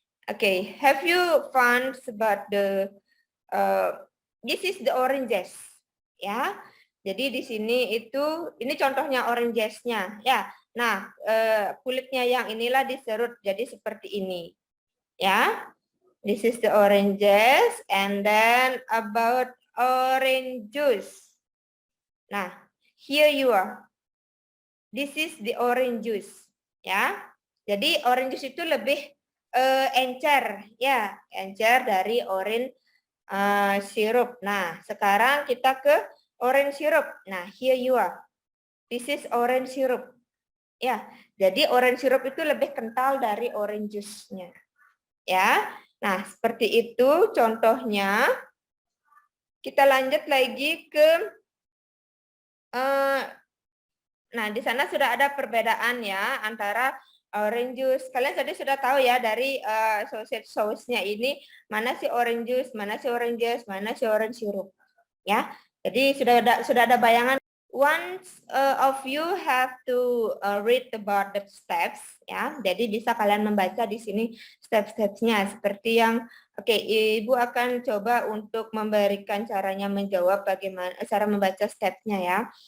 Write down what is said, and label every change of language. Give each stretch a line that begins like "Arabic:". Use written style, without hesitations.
English: Okay, have you found about the this is the oranges, ya.
Indonesian: Jadi di sini ini contohnya orangesnya, ya. Nah, kulitnya yang inilah diserut jadi seperti ini. Ya.
English: This is the oranges and then about orange juice. Nah, here you are. This is the orange juice, ya.
Indonesian: Jadi orange juice itu lebih encer, ya, encer dari orange syrup. Nah, sekarang kita ke orange syrup. Nah,
English: here you are. This is orange syrup.
Indonesian: Ya, jadi orange syrup itu lebih kental dari orange juice-nya. Ya. Nah, seperti itu contohnya. Kita lanjut lagi ke nah, di sana sudah ada perbedaan ya antara orange juice. Kalian tadi sudah tahu ya dari sausage sauce-nya ini mana sih orange juice, mana sih oranges, mana sih orange syrup. Ya. Jadi sudah ada bayangan.
English: Once of you have to read about the steps, ya.
Indonesian: Jadi bisa kalian membaca di sini step-stepsnya seperti yang Ibu akan coba untuk memberikan caranya menjawab bagaimana cara membaca stepnya ya.